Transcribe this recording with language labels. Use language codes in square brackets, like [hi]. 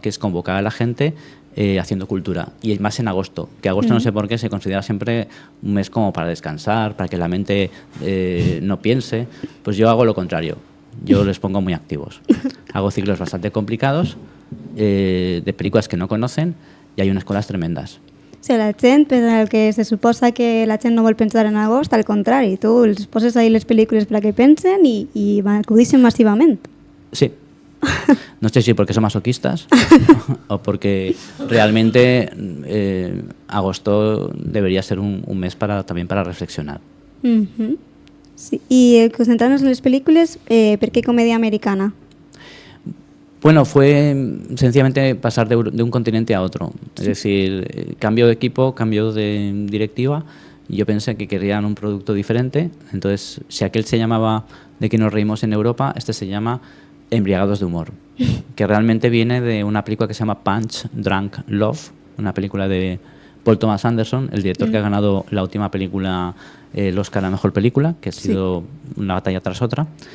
[es] Que es convocar a la gente haciendo cultura, y más en agosto, que agosto no sé por qué se considera siempre un mes como para descansar, para que la mente no piense. Pues yo hago lo contrario, yo les pongo muy activos. Hago ciclos bastante complicados de películas que no conocen, [ca] i hay unes coses tremendes. O sigui, la gent, per al que se suposa que la gent no vol pensar en agost, al contrari, tu els poses ahí les pel·lícules per a que pensen i acudixen massivament. Sí. [es] No sé si porque son masoquistas o porque realmente agosto debería ser un mes también para reflexionar. Sí. [ca] I concentrant-nos en les pel·lícules, per què comèdia americana? [es] Bueno, fue sencillamente pasar de un continente a otro. Es decir, cambio de equipo, cambio de directiva. Y yo pensé que querían un producto diferente. Entonces, si aquel se llamaba De que nos reímos en Europa, este se llama Embriagados de humor, que realmente viene de una película que se llama Punch, Drunk, Love, una película de Paul Thomas Anderson, el director que ha ganado la última película, el Oscar a Mejor Película, que ha sido una batalla tras otra.